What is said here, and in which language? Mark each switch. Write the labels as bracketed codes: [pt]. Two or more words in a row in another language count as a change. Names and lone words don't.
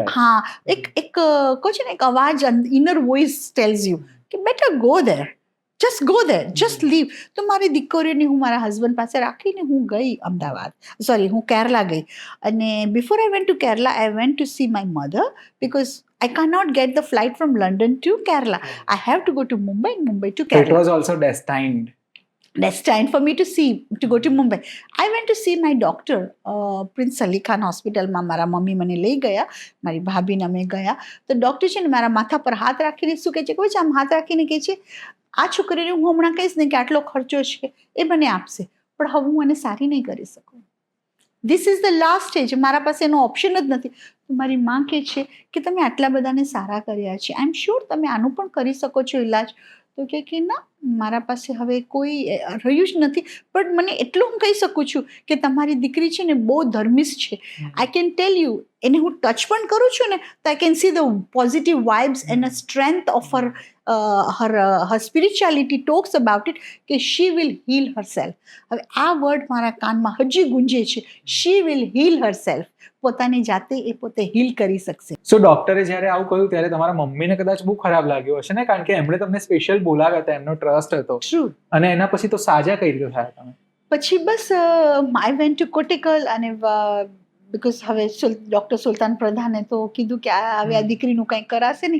[gu] હા, એક કહો છે ને એક અવાજ, [en] inner voice tells you કે better go there, just go there, just leave. [gu] તો મારી દીકરીઓને હું મારા હસબન્ડ પાસે રાખીને હું ગઈ અમદાવાદ, હું કેરલા ગઈ. [en] અને before I went to Kerala, I went to see my mother, because I cannot get the flight from London to Kerala. I have to go to Mumbai and Mumbai to Kerala. It was also destined for me to go to Mumbai. I went to see my doctor, Prince Ali Khan Hospital [gu] માં મારા મમ્મી મને લઈ ગયા, મારી ભાભીને અમે ગયા. તો ડૉક્ટર છે ને મારા માથા પર હાથ રાખીને શું કહે છે ખબર છે? આમ હાથ રાખીને કહે છે આ છોકરીને હું હમણાં કહીશ ને કે આટલો ખર્ચો છે એ મને આપશે, પણ હવે હું એને સારી નહીં કરી શકું. [en] this is the last stage, [gu] મારા પાસે એનો ઓપ્શન જ નથી. તો મારી માં કહે છે કે તમે આટલા બધાને સારા કર્યા છે, [en] I am sure [gu] તમે આનું પણ કરી શકો છો ઇલાજ. તો તો કે ના, મારા પાસે હવે કોઈ રહ્યું જ નથી. પણ મને એટલું હું કહી શકું છું કે તમારી દીકરી છે ને બહુ ધર્મિષ્ઠ છે. [en] I can tell you, [gu] એને હું ટચ પણ કરું છું ને તો [en] I can see the positive vibes and a strength of her spirituality talks about it, કે she will heal herself. [gu] હવે આ વર્ડ મારા કાનમાં હજી ગુંજે છે, [en] she will heal herself. [gu] પોતાની જાતે એ પોતે હીલ કરી શકશે. સો ડોક્ટરે જ્યારે આવું કહ્યું ત્યારે તમારા મમ્મીને કદાચ બહુ ખરાબ લાગ્યું હશે ને, કારણ કે એમણે તમને સ્પેશિયલ બોલાવ્યા હતા, એમનો ટ્રસ્ટ હતો. ટ્રુ. અને એના પછી તો સાજા કઈ રીતે થયા તમે? પછી બસ [en] I went to [gu] કોટિકલ, અને બિકોઝ હવે ડૉક્ટર સુલતાન પ્રધાને તો કીધું કે હવે આ દીકરીનું કંઈ કરાશે નહીં.